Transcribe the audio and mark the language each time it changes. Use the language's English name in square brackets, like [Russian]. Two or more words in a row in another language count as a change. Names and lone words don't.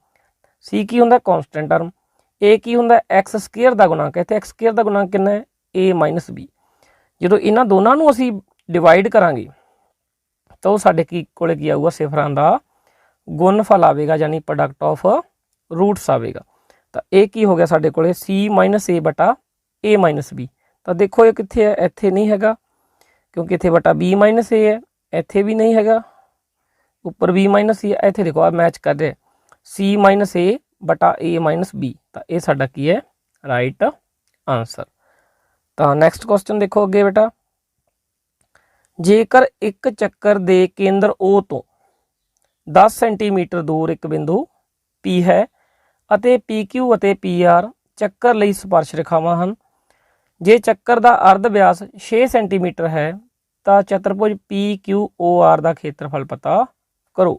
[Punjabi] c ਕੀ ਹੁੰਦਾ [English] constant term, [Punjabi] a ਕੀ ਹੁੰਦਾ x² ਦਾ ਗੁਣਾਂਕ, ਇੱਥੇ x² ਦਾ ਗੁਣਾਂਕ ਕਿੰਨਾ ਹੈ a-b। ਜਦੋਂ ਇਹਨਾਂ ਦੋਨਾਂ ਨੂੰ ਅਸੀਂ ਡਿਵਾਈਡ ਕਰਾਂਗੇ ਤਾਂ ਉਹ ਸਾਡੇ ਕੋਲੇ ਕੀ ਆਊਗਾ ਸਿਫਰਾਂ ਦਾ ਗੁਣਨਫਲ ਆਵੇਗਾ ਯਾਨੀ [English] product of roots [Punjabi] ਆਵੇਗਾ। ਤਾਂ ਇਹ ਕੀ ਹੋ ਗਿਆ ਸਾਡੇ ਕੋਲੇ c-a/a-b। ਤਾਂ ਦੇਖੋ ਇਹ ਕਿੱਥੇ ਹੈ, ਇੱਥੇ ਨਹੀਂ ਹੈਗਾ ਕਿਉਂਕਿ ਇੱਥੇ b-a ਹੈ, ਇੱਥੇ ਵੀ ਨਹੀਂ ਹੈਗਾ, ਉੱਪਰ b-c ਹੈ, ਇੱਥੇ ਦੇਖੋ ਆ ਮੈਚ ਕਰ ਰਿਹਾ c-a/a-b। ਤਾਂ ਇਹ ਸਾਡਾ ਕੀ ਹੈ [English] right answer. [Punjabi] ਤਾਂ [English] next question [Punjabi] ਦੇਖੋ ਅੱਗੇ ਬੇਟਾ, ਜੇਕਰ ਇੱਕ ਚੱਕਰ ਦੇ ਕੇਂਦਰ O ਤੋਂ 10 ਸੈਂਟੀਮੀਟਰ ਦੂਰ ਇੱਕ ਬਿੰਦੂ P ਹੈ ਅਤੇ PQ ਅਤੇ PR ਚੱਕਰ ਲਈ ਸਪਰਸ਼ ਰੇਖਾਵਾਂ ਹਨ, ਜੇ ਚੱਕਰ ਦਾ ਅਰਧ ਵਿਆਸ 6 ਸੈਂਟੀਮੀਟਰ ਹੈ ਤਾਂ ਚਤੁਰਭੁਜ PQOR ਦਾ ਖੇਤਰਫਲ ਪਤਾ ਕਰੋ।